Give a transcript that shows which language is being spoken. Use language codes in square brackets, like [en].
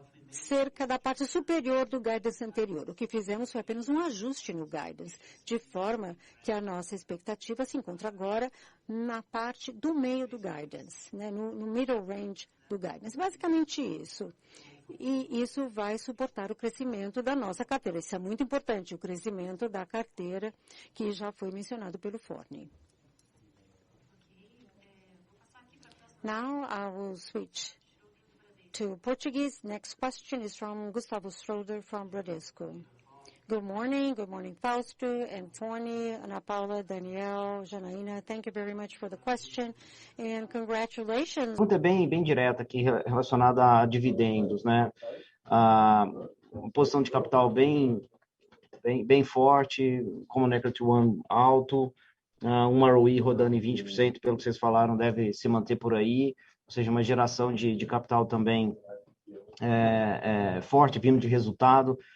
[pt] cerca da parte superior do guidance anterior. O que fizemos foi apenas um ajuste no guidance, de forma que a nossa expectativa se encontra agora na parte do meio do guidance, né, no [en] middle range [pt] do guidance. Basicamente isso. E isso vai suportar o crescimento da nossa carteira. Isso é muito importante, o crescimento da carteira, que já foi mencionado pelo Forni. [en] Now I will switch to Portuguese. Next question is from Gustavo Schroeder from Bradesco. Good morning, Fausto and Forni, Ana Paula, Daniel, Janaína. Thank you very much for the question and congratulations. [pt] A pergunta é bem direta aqui relacionada a dividendos, né? Uma posição de capital bem forte, Common Equity One alto, um ROE rodando em 20%, pelo que vocês falaram, deve se manter por aí, ou seja, uma geração de capital também forte, vindo de resultado.